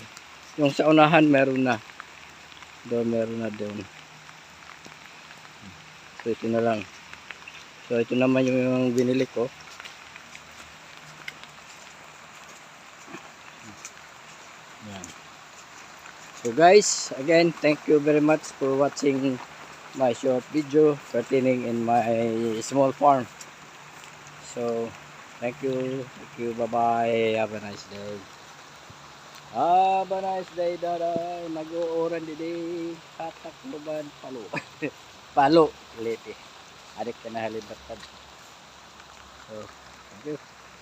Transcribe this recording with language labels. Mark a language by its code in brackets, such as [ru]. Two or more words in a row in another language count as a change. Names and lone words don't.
[tl] Yung sa unahan meron na. Meron na doon. So ito na lang. So ito naman yung binili ko. Yan. [en] So guys, again, thank you very much for watching my short video pertaining in my small farm. So thank you, bye bye, have a nice day. Have a nice day, daday. [war] Nag-uuran didi. Hatak luban palo. Palo, liti. Adik ka na halibatan. [en] So, thank you.